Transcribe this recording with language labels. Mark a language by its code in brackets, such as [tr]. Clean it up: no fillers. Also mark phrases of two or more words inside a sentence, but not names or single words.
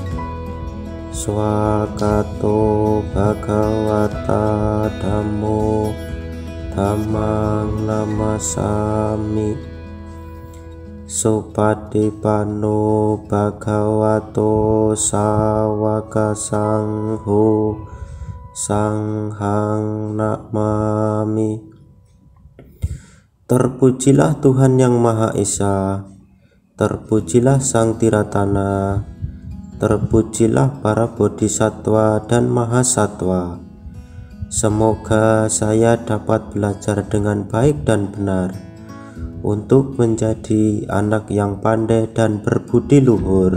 [pi] swakato bhagawata dhammo dhammang namasami supatipanno bhagavato sawaka sangho sanghang namami. [id] Terpujilah Tuhan Yang Maha Esa, terpujilah Sang Tiratana, terpujilah para bodhisatwa dan mahasatwa. Semoga saya dapat belajar dengan baik dan benar untuk menjadi anak yang pandai dan berbudi luhur.